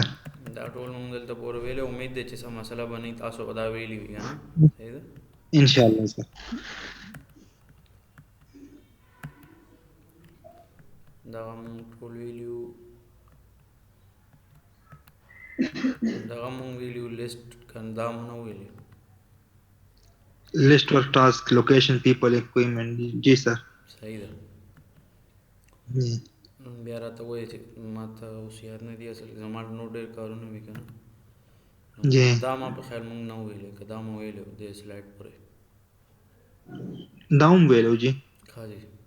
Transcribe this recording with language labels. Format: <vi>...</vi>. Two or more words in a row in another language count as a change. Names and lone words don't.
<ps>دا ټول موږ دلته پورې ویلې امید ده چې څه مسله به نه تاسو به دا ویلي وي کنه صحیح ده.</ps> <ar>ان شاء الله سر.</ar> <ps>دغه موږ ټول ویلیو دغه موږ ویلیو لیست کنه دا مو نه ویلی</ps> <en>List work task, location, people, equipment.</en> <ur>جی سر.</ur> <ps>صحیح ده.</ps> <ur>जी.</ur> <ps>بیا راته وایي چې ما ته اوس یاد نه دي اصل زما نور ډېر کارونه وي که نه جی. دا ما په خیال موږ نه ویلی که دا مو ویلی و دې سلایډ پورې دا هم ویلو جی. ښه جي</ps>